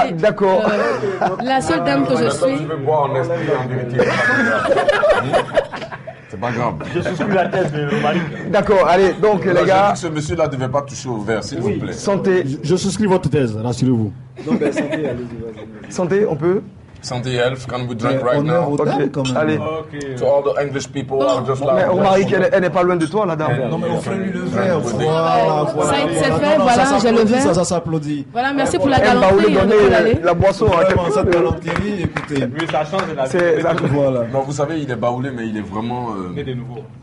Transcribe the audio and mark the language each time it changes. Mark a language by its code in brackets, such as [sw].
[fr] d'accord. La seule dame que je suis. Je veux boire en esprit, en vérité. C'est pas grave. Je souscris la thèse de Marie. D'accord, allez, donc les gars. Ce monsieur-là ne devait pas toucher au verre, s'il vous plaît. Santé. Je souscris votre thèse, rassurez-vous. Donc, santé, allez-y. Santé, on peut. Santé, [en] health, can we drink right now? [fr] Allez. [en] To all the English people, I just like. [fr] Mais Romaric, elle n'est pas loin de toi, la dame. Non, mais offrez-lui le verre. Voilà. C'est fait, voilà, j'ai le verre. Ça s'applaudit. Voilà, merci pour la Elle va galanterie. donner la boisson à Vraiment, cette galanterie, écoutez. Oui, ça change de la vie. Voilà. Non, vous savez, il est baoulé, mais il est vraiment. Né de nouveau.